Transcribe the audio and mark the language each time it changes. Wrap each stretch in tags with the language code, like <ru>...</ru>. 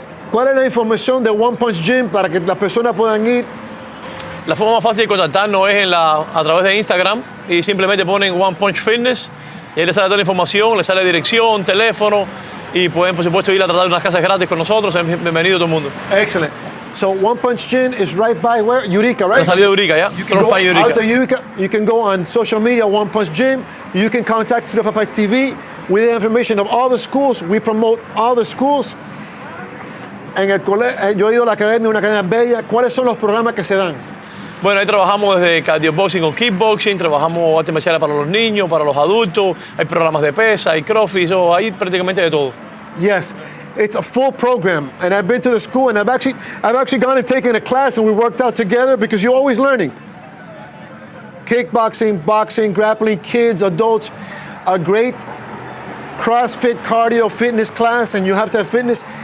<es>¿Cuál es la información de One Punch Gym para que las personas puedan ir? La forma más fácil de contactarnos es a través de Instagram y simplemente ponen One Punch Fitness y ahí les sale toda la información, les sale dirección, teléfono y pueden, por supuesto, ir a tratar unas clases gratis con nosotros. Bienvenido todo el mundo.</es> <en>Excellent. So One Punch Gym is right by where? Eureka, right?</en> <es>La salida de Eureka, yeah.</es> <en>You can go out to Eureka. You can go on social media, One Punch Gym. You can contact 255 Fights TV. We have information of all the schools. We promote all the schools.</en> <es>En el yo he ido a la academia, una academia bella. ¿Cuáles son los programas que se dan? Bueno, ahí trabajamos desde cardioboxing con kickboxing, trabajamos artes marciales para los niños, para los adultos, hay programas de pesa, hay crossfit, hay prácticamente de todo.</es> <en>Yes, it's a full program. And I've been to the school and I've actually gone and taken a class and we worked out together because you're always learning. Kickboxing, boxing, grappling, kids, adults, a great CrossFit cardio fitness class, and you have to have fitness.</en>